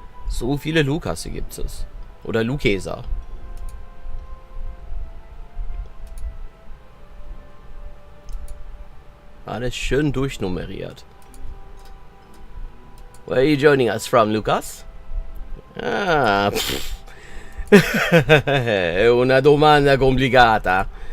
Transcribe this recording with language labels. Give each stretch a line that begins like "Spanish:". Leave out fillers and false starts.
German: So viele Lukasse gibt es. Oder Lukeser. Alles schön durchnummeriert.
English: Where are you joining us from, Lucas?
Italian: Ah, è una domanda complicata.